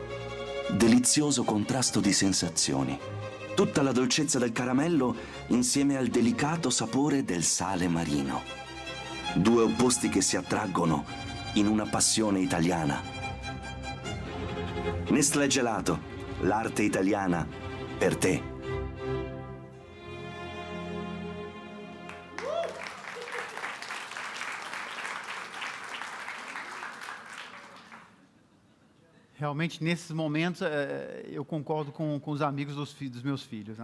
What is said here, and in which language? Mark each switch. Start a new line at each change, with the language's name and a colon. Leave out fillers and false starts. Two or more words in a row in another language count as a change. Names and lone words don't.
Italian: Delizioso contrasto di sensazioni. Tutta la dolcezza del caramello insieme al delicato sapore del sale marino. Due opposti che si attraggono in una passione italiana. Nestlé Gelato, l'arte italiana per te.
Portuguese: Realmente, nesses momentos, eu concordo com os amigos dos meus filhos.